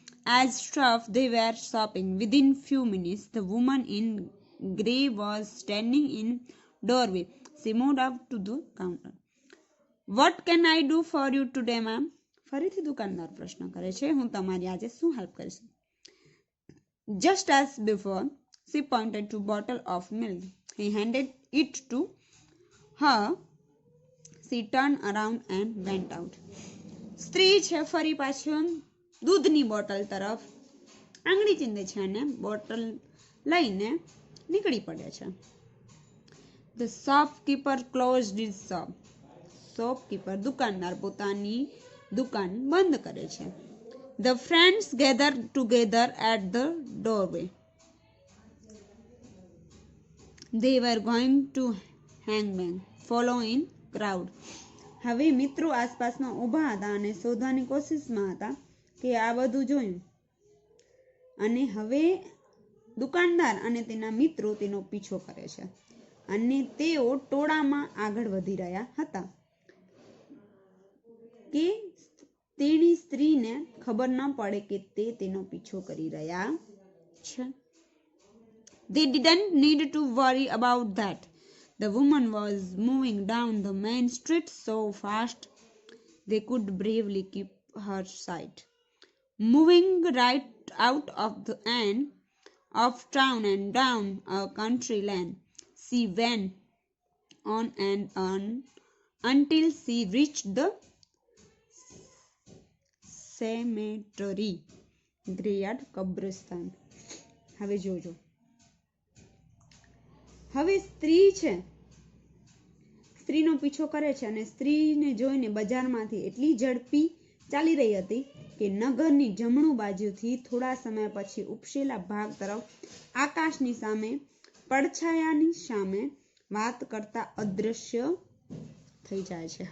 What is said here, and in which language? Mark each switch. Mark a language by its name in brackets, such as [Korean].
[English] As staff they were shopping. Within few minutes the woman in grey was standing in doorway. She moved up to the counter. What can I do for you today, ma'am? [Gujarati] ફરીથી દુકાનદાર પ્રશ્ન કરે છે, હું તમારી આજે શું help કરીશ? [English] Just as before, she pointed to bottle of milk. He handed it to her. She turned around and went out. [Gujarati] સ્ત્રી છે ફરી પાછો દૂધની બોટલ તરફ આંગળી ચીંધે છે અને બોટલ લઈને નીકળી પડે છે. [English] The shopkeeper closed his shop. [Gujarati] Shopkeeper દુકાનદાર પોતાની દુકાન બંધ કરે છે. [English] The friends gathered together at the doorway. They were going to hang bang, follow in crowd. [Gujarati] હવે મિત્રો આસપાસમાં ઊભા હતા અને શોધવાની કોશિશમાં હતા કે આ બધું જોયું. અને હવે દુકાનદાર અને તેના મિત્રો તેનો પીછો કરે છે અને તેઓ ટોળામાં આગળ વધી રહ્યા હતા કે તેની સ્ત્રીને ખબર ન પડે કે તે તેનો પીછો કરી રહ્યા છે. [English] They didn't need to worry about that. The woman was moving down the main street so fast they could bravely keep her sight. Moving right out of the end of town and down a country lane, she went on and on until she reached the cemetery. [Gujarati] ગ્રેયાર્ડ કબ્રસ્તાન. હવે જોજો, હવે સ્ત્રી છે, સ્ત્રીનો પીછો કરે છે અને સ્ત્રીને જોઈને બજારમાંથી એટલી ઝડપી ચાલી રહી હતી કે નગરની જમણું બાજુથી થોડા સમય પછી ઉપસેલા ભાગ તરફ આકાશની સામે પડછાયાની સામે વાત કરતા અદૃશ્ય થઈ જાય છે.